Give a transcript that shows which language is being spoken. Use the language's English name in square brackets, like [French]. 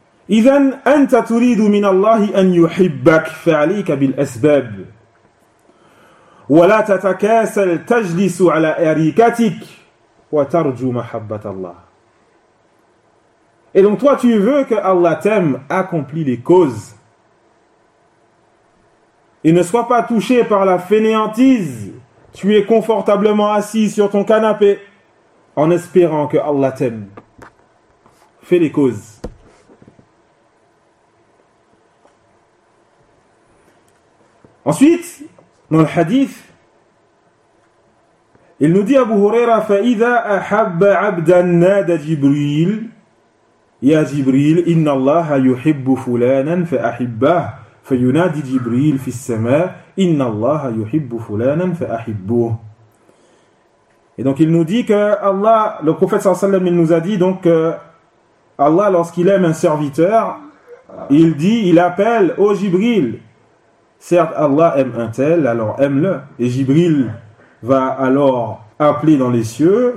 [Arabic] إذن أنت تريد من الله أن يحبك فعليك بالأسباب ولا تتكاسل تجلس على أريكتك وترجو محبة الله. [French] Et donc toi tu veux que Allah t'aime, accomplis les causes et ne sois pas touché par la fainéantise. Tu es confortablement assis sur ton canapé en espérant que Allah t'aime. Fais les causes. Ensuite, dans le hadith, il nous dit Abu Huraira, [Arabic] فَإِذَا أَحَبَّ عَبْدًا نَادَ جِبْرِيلِ يَا جِبْرِيلِ إِنَّ اللَّهَ يُحِبُّ فُلَانًا فَأَحِبَّهُ فَيُنَادِي جِبْرِيلِ فِي السَّمَاءِ إِنَّ اللَّهَ يُحِبُّ فُلَانًا فَأَحِبُّهُ. [French] Et donc il nous dit que Allah, le prophète sallallahu alayhi wa sallam, il nous a dit donc que Allah, lorsqu'il aime un serviteur, il dit, il appelle au Jibril. Certes, Allah aime un tel, alors aime-le. Et Jibril va alors appeler dans les cieux.